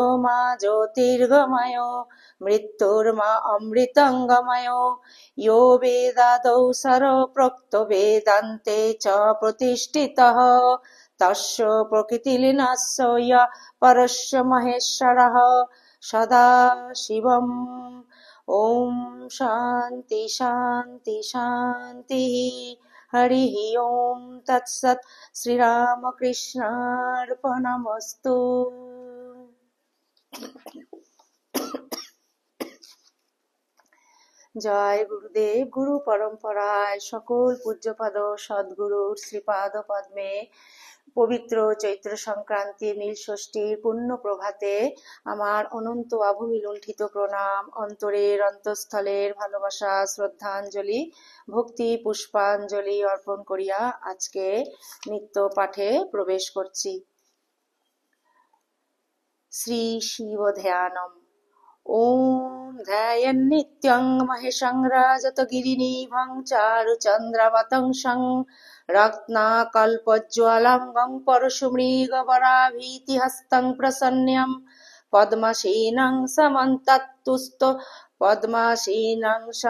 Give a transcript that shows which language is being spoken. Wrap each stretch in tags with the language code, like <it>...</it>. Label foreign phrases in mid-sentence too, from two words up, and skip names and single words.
<sa>मा ज्योतिर्गमय मृत्युर्मा अमृतङ्गमय यो वेदादौ सर्वप्रोक्तो वेदान्ते च प्रतिष्ठितः तस्य प्रकृतिलीनस्य य परस्य महेश्वरः सदाशिवम् ॐ शान्ति शान्ति शान्तिः हरिः ॐ तत्सत् श्रीरामकृष्णार्पणमस्तु।</sa> <bn>জয় গুরুদেব। গুরু পরম্পরায় সকল পূজ্যপাদ সদ্গুরুর শ্রীপাদ পদ্মে পবিত্র চৈত্র সংক্রান্তির নীল ষষ্ঠীর পুণ্য প্রভাতে আমার অনন্ত আভূমি লুণ্ঠিত প্রণাম, অন্তরের অন্তঃস্থলের ভালোবাসা শ্রদ্ধাঞ্জলি ভক্তি পুষ্পাঞ্জলি অর্পণ করিয়া আজকে নিত্য পাঠে প্রবেশ করছি। শ্রী শিব ধ্যানম।</bn> <sa>ॐ ध्यायन्नित्यं महेशं राजतगिरिनिभं चारुचन्द्रवतंसं रत्नाकल्पज्ज्वलंगं परशुमृगवराभीतिहस्तं प्रसन्नं पद्मसेनं समन्तस्तुतो पद्मसेनं</sa>